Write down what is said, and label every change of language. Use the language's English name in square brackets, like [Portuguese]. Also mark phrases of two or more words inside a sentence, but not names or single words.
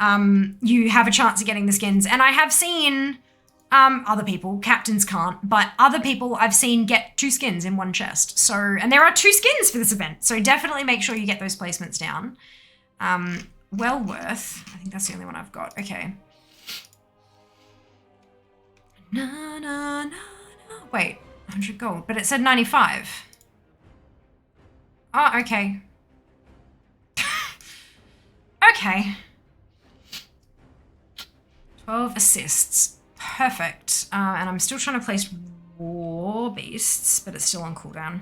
[English] you have a chance of getting the skins. And I have seen other people, captains can't, but other people I've seen get 2 skins in one chest. So, and there are 2 skins for this event. So definitely make sure you get those placements down. Well worth. I think that's the only one I've got. Okay. Na, na, na, na. Wait, 100 gold, but it said 95. Oh, okay. Okay. 12 assists. Perfect. And I'm still trying to place war beasts, but it's still on cooldown.